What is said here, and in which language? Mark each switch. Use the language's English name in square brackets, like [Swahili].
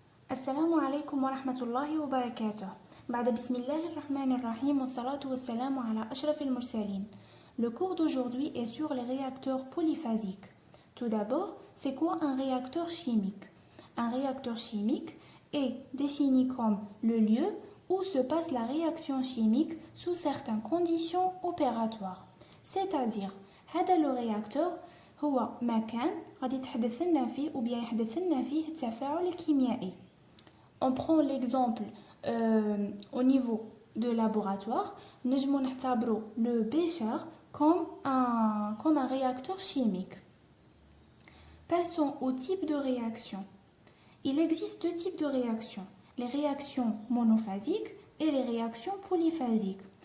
[Arabic] السلام عليكم ورحمة الله وبركاته. بعد بسم الله الرحمن الرحيم والصلاة والسلام على أشرف المرسلين. [French] Le cours d'aujourd'hui est sur les réacteurs polyphasiques. Tout d'abord, c'est quoi un réacteur chimique? Un réacteur chimique est défini comme le lieu où se passe la réaction chimique sous certaines conditions opératoires. C'est-à-dire, [Arabic] هذا [French] le réacteur [Arabic] هو مكان غادي يتحدث لنا فيه [French] ou bien [Arabic] يحدث لنا فيه التفاعل الكيميائي. [French] On prend l'exemple au niveau de laboratoire. [Arabic] نجمو نعتبرو [French] le bécher comme un réacteur chimique. Passons au type de réaction. Il existe deux types de réactions, les réactions monophasiques et les réactions polyphasiques.